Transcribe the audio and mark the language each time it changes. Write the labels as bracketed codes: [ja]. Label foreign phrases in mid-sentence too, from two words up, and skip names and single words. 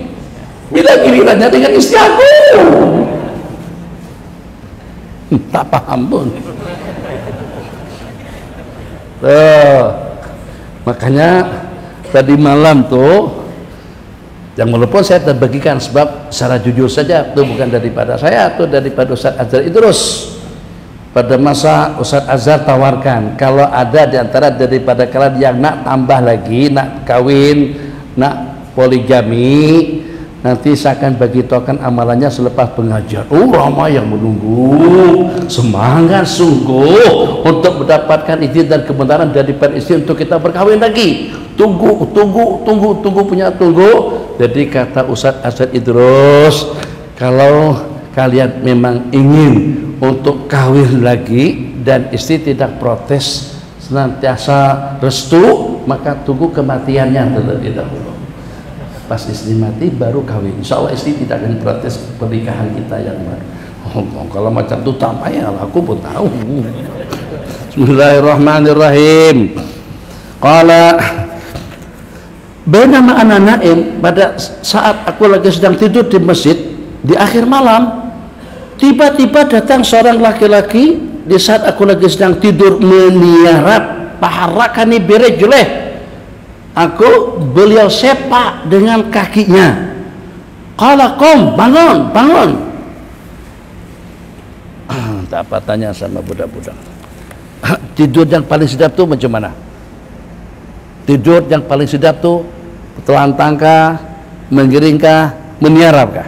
[ms] Bila gilirannya dengan istri aku. Tak paham pun. [id] Makanya tadi malam tuh yang walaupun saya terbagikan sebab secara jujur saja itu bukan daripada saya, itu daripada Ustaz Azhar Idrus. [ms] Pada masa Ustaz Azhar tawarkan kalau ada diantara daripada kalian yang nak tambah lagi, nak kawin, nak poligami, nanti saya akan bagi tahukan amalannya selepas pengajian. Oh, ramai yang menunggu, semangat sungguh untuk mendapatkan izin dan kebenaran daripada istri untuk kita berkahwin lagi. Tunggu punya tunggu. [id] Jadi kata Ustaz Azhar Idrus, kalau kalian memang ingin untuk kawin lagi dan istri tidak protes, senantiasa restu, maka tunggu kematiannya terlebih dahulu. Pas istri mati baru kawin. [ar] إن شاء الله [id] istri tidak akan protes pernikahan kita yang baru. [ms] Allah, kalau macam itu tak payah, aku pun tahu. Bismillahirrahmanirrahim. [ar] قال بينما أنا نائم, [id] pada saat aku lagi sedang tidur di masjid di akhir malam, tiba-tiba datang seorang laki-laki di saat aku lagi sedang tidur meniarap, [ar] فحركني برجله, [id] aku beliau sepak dengan kakinya. [ar] قال قم, [id] bangun, bangun. [ms] Tak apa tanya sama budak-budak. Tidur yang paling sedap tuh macam mana? Tidur yang paling sedap tuh telantangkah, menggiringkah, meniarapkah?